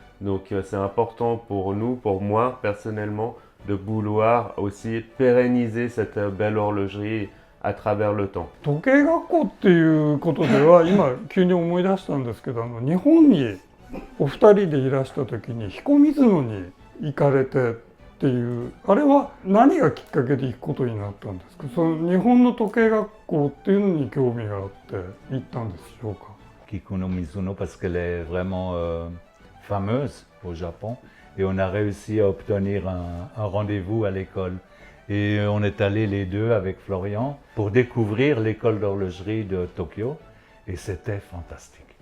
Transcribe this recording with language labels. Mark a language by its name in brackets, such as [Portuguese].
[French] Donc c'est important pour nous, pour moi personnellement, de vouloir aussi pérenniser cette belle horlogerie à travers le temps. [Japanese] 時計学校っていうことでは今急に思い出したんですけど、日本にお二人でいらした時に彦水野に行かれてっていう、あれは何がきっかけで行くことになったんですか？その日本の時計学校っていうのに興味があって行ったんでしょうか？ [French] Kikuno Mizuno parce qu'elle est vraiment fameuse au Japon et on a réussi à obtenir un rendez-vous à l'école. Et on est allés les deux avec Florian pour découvrir l'école d'horlogerie de Tokyo et c'était fantastique.